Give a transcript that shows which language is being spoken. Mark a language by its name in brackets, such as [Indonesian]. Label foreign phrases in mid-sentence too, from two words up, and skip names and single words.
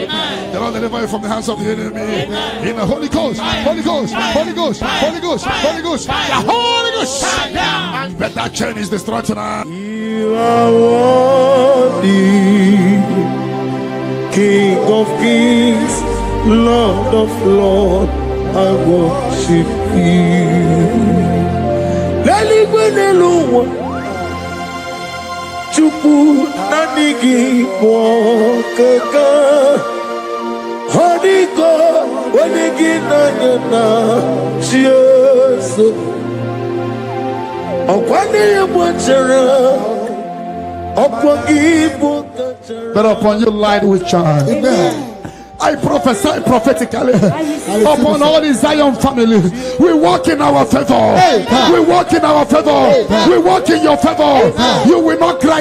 [English] The Lord deliver you from the hands of the enemy. In the Holy Ghost, Holy Ghost, Holy Ghost, Holy Ghost, Holy Ghost, the Holy Ghost. But that chain is destroyed tonight. You are worthy, King of kings, Lord of lords, I worship you. Leligwenelua, Chupu nanigi mwokeka, Honiko wanigi nanyana, Jesu. Okwani mwachara. But upon you light will shine. Amen. I prophesy prophetically upon all the Zion family. We walk in our favor. We walk in our favor. We walk in your favor. You will not cry.